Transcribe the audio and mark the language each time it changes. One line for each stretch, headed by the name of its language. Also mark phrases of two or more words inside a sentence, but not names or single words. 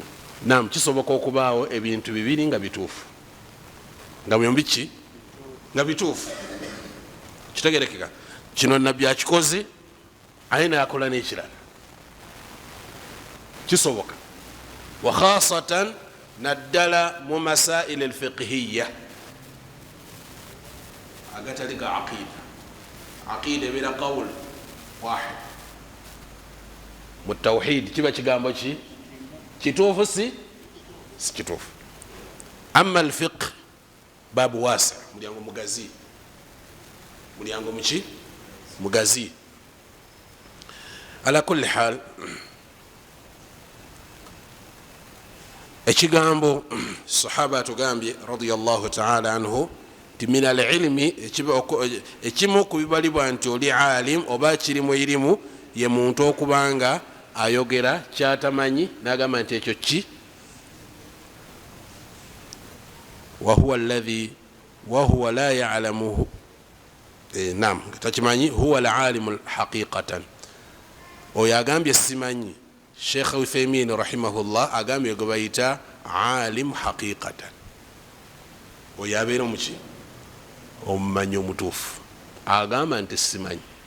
Ganda: Naam, kisoboka okubaawo ebintu bibiri nga bituufu, nga byombi ki nga bituufu, kitegerekeka. Kino nabbi akikoze aye nakola n'ekirala, kisoboka.
Arabic: وخاصة
Ganda: naddala mu
Arabic: مسائل الفقهية
Ganda: agatali ga aqida. Aqida ebeera
Arabic: قول واحد,
Ganda: mu tawhid kiba kigambo ki kituufu si kituufu.
Arabic: أما الفقه باب واسع,
Ganda: mulyango mugazi, mulyango muki mugazi.
Arabic: على كل حال,
Ganda: ekigambo sahaba atugambye
Arabic: رضي الله تعالى عنه من العلم
Ganda: ekimu ku bibalibwa nti oli alim oba kiri mu irimu ye muntu okubanga ayogera kyatamanyi nagamba nti ekyo ki
Arabic: وهو لا يعلمه
Ganda: nam takimanyi
Arabic: هو العالم حقيقة
Ganda: oyo agambye simanyi Sheikh Uthaymin rahimahullah agambye gwe bayita
Arabic: عالم حقيقة
Ganda: oyo abeera muki omumanyi omutuufu agamba nti simanyi